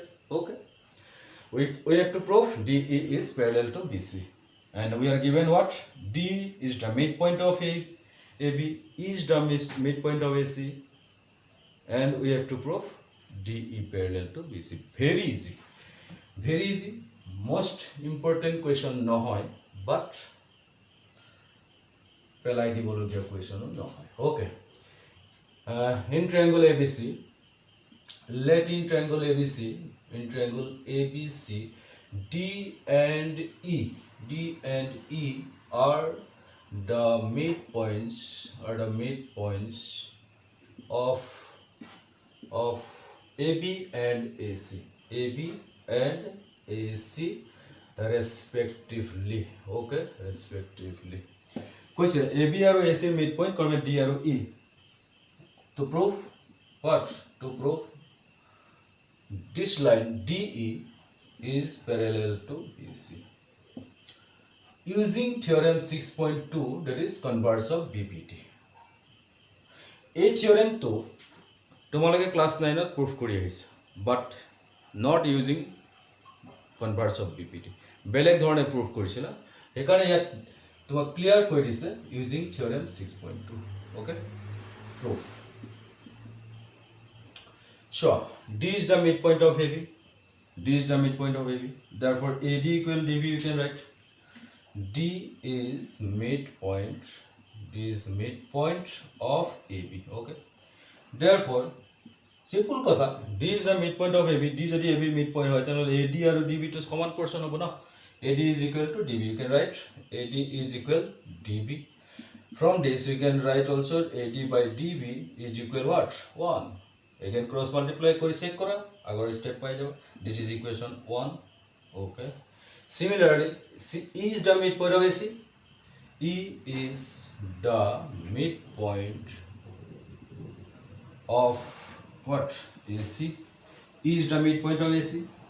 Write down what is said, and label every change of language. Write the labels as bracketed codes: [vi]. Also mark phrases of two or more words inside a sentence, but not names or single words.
[en] Okay, we have to prove DE is parallel to BC, and we are given what? D is the midpoint of AB, E is the midpoint of AC, and we have to prove DE parallel to BC. Very easy, most important question নহয়, but [as] পেলাই দিবলগীয়া [en] question নহয়। Okay, in triangle ABC, let in triangle ABC D and E are the midpoints of AB and AC respectively. [as] Okay, respectively কৈছে AB আৰু AC midpoint কৰবে D আৰু E। [en] to prove what? To prove this line DE is parallel to BC using theorem 6.2, that is converse of BPT. [as] এই theorem to তোমালোকে ক্লাস 9 ত proof কৰি আহিছে, [en] but not using converse of BPT, [as] বেলেগ ধৰণে proof কৰিছিলা, সেইকাৰণে ইয়াত তোমাক ক্লিয়াৰ কৰি দিছে [en] using theorem 6.2. Okay, proof. Sure, D is the midpoint of AB. Therefore, AD equal DB. You can write D is midpoint of AB. Okay. Therefore, simple কথা, D is the midpoint of AB. [as] D যদি AB midpoint হয় তাহলে AD আৰু DB to [en] common portion [as] হ'ব না। [en] AD is equal to DB. You can write AD is equal DB. From this you can write also AD by DB is equal what? [as] 1. [en] Again cross multiply [as] কৰি চেক কৰা, আগৰ স্টেপ পাই যাব। [en] This is equation 1. Okay, similarly E is the midpoint of AC. E is the midpoint of what? AC. E is the midpoint of AC.